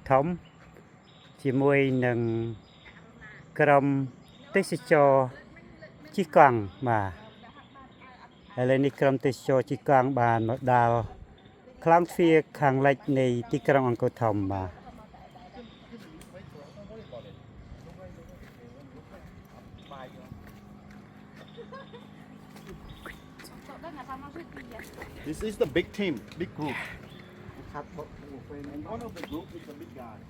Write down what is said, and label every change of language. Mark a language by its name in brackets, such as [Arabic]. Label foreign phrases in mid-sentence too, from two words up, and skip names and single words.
[Khmer] ធំជាមួយនឹងក្រុមទេសចរជិះកង់បាទឥឡូវនេះក្រុមទេសចរជិះកង់បានមកដល់ក្លោងទ្វារខាងលិចនៃទីក្រុងអង្គរធំបាទ [English] This is the big team, big group. And one of the group is the big guy.